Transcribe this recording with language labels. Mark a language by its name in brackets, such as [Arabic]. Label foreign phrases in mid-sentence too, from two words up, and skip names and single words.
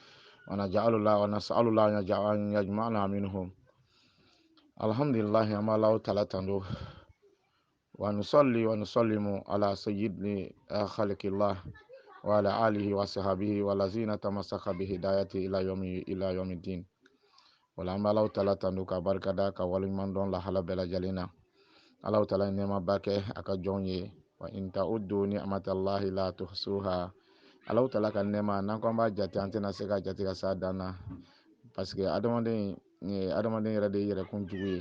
[Arabic] ونسأل الله أن يجمعنا منهم. الحمد لله أما الله تعالى تندو ونصلي ونسلم على سيد خلق الله وعلى آله وصحبه والذين تمسك بهدايته إلى يوم الدين. [Bambara] Wala an bɛ Alahu taala tanu ka barikada ka waleɲuman dɔn lahala bɛɛ lajɛlen na. Alahu taala ye nɛɛmaba kɛ a ka jɔnw ye. [Arabic] وإن تعدوا نعمة الله لا تحصوها. [Bambara] Alahu taala ka nɛɛma n'an ko an b'a jate an tɛna se ka jate ka s'a dan na, [French] parce que [Bambara] adamaden yɛrɛ de ye yɛrɛkunjugu ye.